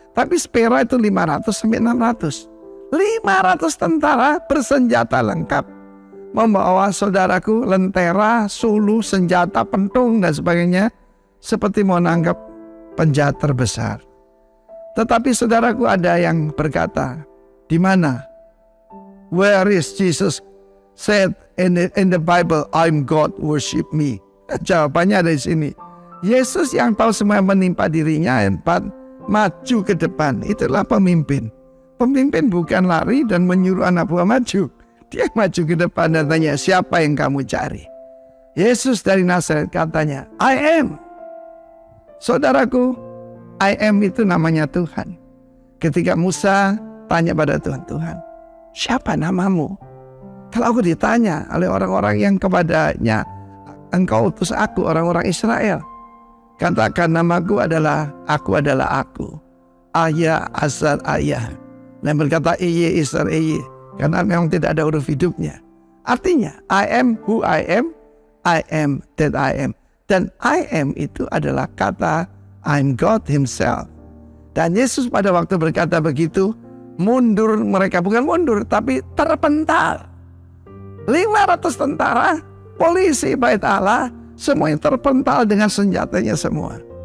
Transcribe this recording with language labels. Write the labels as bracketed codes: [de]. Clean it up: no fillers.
[id] Tapi spera itu 500 sampai 600. 500 tentara bersenjata lengkap. Membawa saudaraku lentera, sulu, senjata, pentung dan sebagainya. Seperti mau nangkap penjahat terbesar. Tetapi saudaraku ada yang berkata, di mana? [en] Where is Jesus said in the Bible, I'm God, worship me. [id] Jawabannya ada di sini. Yesus yang tahu semua yang menimpa dirinya, maju ke depan. Itulah pemimpin. Pemimpin bukan lari dan menyuruh anak buah maju. Dia maju ke depan dan tanya, siapa yang kamu cari? Yesus dari Nazaret katanya, [en] I am. [id] Saudaraku, I am itu namanya Tuhan. Ketika Musa tanya pada Tuhan, Tuhan, siapa namamu? Kalau aku ditanya oleh orang-orang yang kepadanya, engkau utus aku, orang-orang Israel. Katakan namaku adalah aku. Ayah, Asar, Ayah. Dan berkata Iye, Isar, Iye. Karena memang tidak ada huruf hidupnya. Artinya, [en] I am who I am that I am. Dan I am [id] itu adalah kata [en] I'm God himself. [id] Dan Yesus pada waktu berkata begitu, mundur mereka, bukan mundur, tapi terpental. 500 tentara, polisi bait Allah, semuanya terpental dengan senjatanya semua.